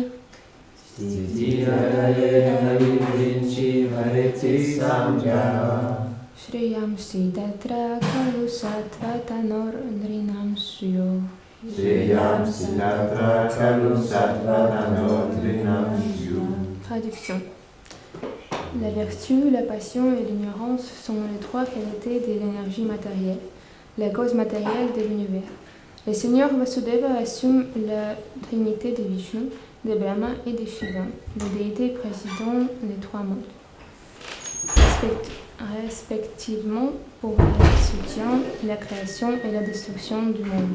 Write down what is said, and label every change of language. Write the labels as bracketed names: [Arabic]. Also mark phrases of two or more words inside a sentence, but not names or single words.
[Sanskrit] स्थिति आदये हरिविरिञ्चि हरेति संज्ञाः. श्रेयांसि सितत्र खलु सत्त्वतनोर् नृणां स्युः. श्रेयांसि सितत्र खलु सत्त्वतनोर् नृणां स्युः. [French] Traduction. La vertu, la passion et l'ignorance sont les trois qualités de l'énergie matérielle, la cause matérielle de l'univers. Le Seigneur Vasudeva assume la trinité de Vishnu, de Brahma et de Shiva, les déités présidant les trois mondes, respectivement pour le soutien, la création et la destruction du monde.